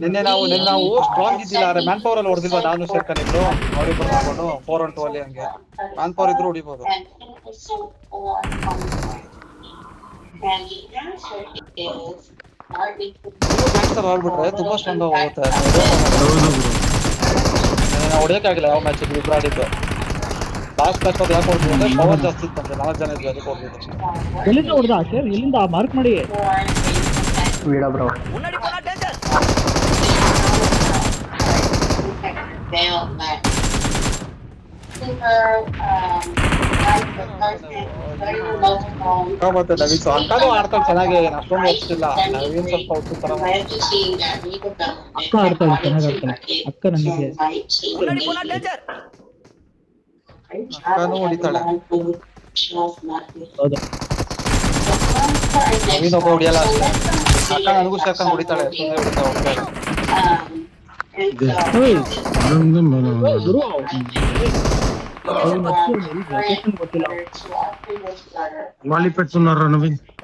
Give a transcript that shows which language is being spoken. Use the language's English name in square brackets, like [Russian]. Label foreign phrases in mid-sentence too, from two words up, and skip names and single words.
[Kannada] ನಿನ್ನೆ ನಾವು ಸ್ಟ್ರಾಂಗ್ ಇದ್ದಿಲ್ಲ ಆದ್ರೆ [English] man power [Kannada] ಅಲ್ಲಿ ಹೊಡೆದಿಲ್ವಾ ನಾನು ಸೇರ್ಕೊಂಡಿದ್ದು ಅವರಿಬ್ಬರು ಮಾಡ್ಕೊಂಡು 4-on-2 ಅಲ್ಲಿ ಹಂಗೆ [English] man power [Kannada] ಇದ್ರು ಹೊಡಿಬೋದು ಗ್ಯಾಂಗ್ಸ್ಟರ್ ಆಡ್ಬಿಟ್ರೆ ತುಂಬಾ ಸ್ಟ್ರಾಂಗ್ ಹೋಗುತ್ತೆ ನಾವು ಹೊಡೆಯಕ್ಕಾಗಿಲ್ಲ ಯಾವ ಮ್ಯಾಚ್ ಇಬ್ರು ಆಡಿದ್ದು [English] last match [Kannada] ಯಾಕೆ ಹೊಡ್ತೀವಿ ಅಂದ್ರೆ ಪವರ್ ಜಾಸ್ತಿ ಇತ್ತಂತೆ 4 ಜನ ಇದ್ವಿ ಅದಕ್ಕೆ ಹೊಡ್ದಿದ್ದು ಎಲ್ಲಿಂದ ಹೊಡೆದ ಸರ್ ಎಲ್ಲಿಂದ ಮಾರ್ಕ್ ಮಾಡಿ [Telugu] వీడ బ్రో [Kannada] ಮತ್ತೆ ನವೀನ್ ಅಕ್ಕನೂ ಆಡ್ತಾಳೆ ಚೆನ್ನಾಗಿ ಅಷ್ಟೊಂದು ಓದಿಸಿಲ್ಲ ನವೀನ್ ಸ್ವಲ್ಪ ಓದಿಸ್ತಾರ ಅಕ್ಕ ಆಡ್ತಾಳೆ ಚೆನ್ನಾಗಿ ಆಡ್ತಾಳೆ ಅಕ್ಕ ನನಗೆ ಅಕ್ಕನೂ ಹೊಡಿತಾಳೆ ಹೌದು ನವೀನ್ ಒಬ್ಬ ಹೊಡಿಯಲ್ಲ ಅಷ್ಟೇ ಅಕ್ಕ ನನಗೂ ಸೇರ್ಕೊಂಡು ಹೊಡಿತಾಳೆ [Telugu] వాలి పెట్టున్నారా నవీన్